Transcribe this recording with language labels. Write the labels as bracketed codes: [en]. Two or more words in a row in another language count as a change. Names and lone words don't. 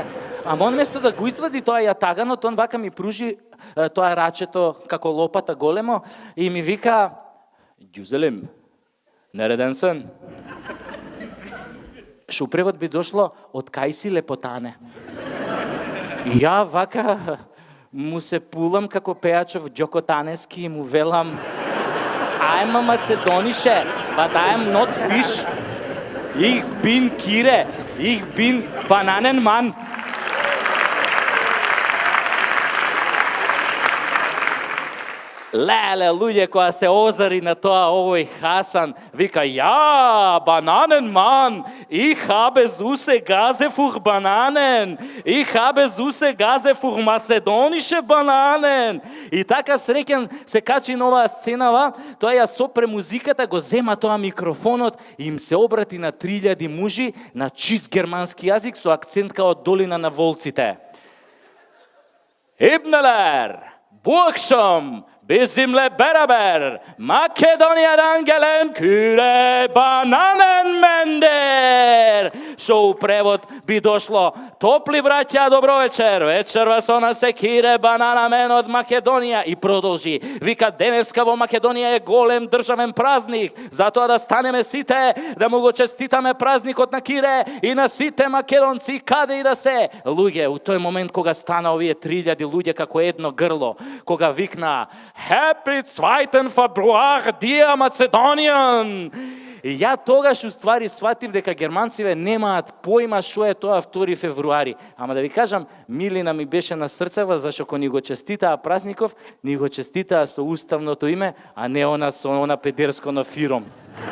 [mk] Ама он место да го извади тоа јатаганот, он вака ми пружи тоа рачето како лопата големо и ми вика [tr] Güzelim, nereden sen. [mk] Што у превод би дошло од кај си лепотане. И ја вака му се пулам како пејачов Ѓоко Танески и му велам [en] I'm a Macedonische, but I'm not fish. [de] Ich bin Kire, ich bin Bananenmann. [mk] Леле, луѓе, која се озари на тоа овој Хасан, вика, ја, [de] Bananenmann, ich habe süße Gase für Bananen, ich habe süße Gase für macedonische Bananen. [mk] И така среќен се качи на оваа сценава, тоа ја сопре музиката, го зема тоа микрофонот и им се обрати на 3000 мужи на чист германски јазик со акцент као долина на волците. [tr] Ibneler, Burgschom, bizimle beraber Makedonija'dan gelen küre bananenmender. [mk] Што у превод би дошло, топли браќа, добро вечер, вечер вас она се кире бананамен од Македонија. И продолжи, вика, денеска во Македонија е голем државен празник, затоа да станеме сите, да му го честитаме празникот на Кире и на сите македонци, каде и да се. Луѓе, у тој момент кога стана овие 3000 луѓе како едно грло, кога викна Happy 2. [en] Februar, dear Macedonian! [mk] И ја тогаш уствари сватив дека германциве немаат појма што е тоа 2 февруари. Ама да ви кажам, милина ми беше на срцево, зашто кога ни го честитаа празников, ни го честитаа со уставното име, а не она со она педерско на фиром.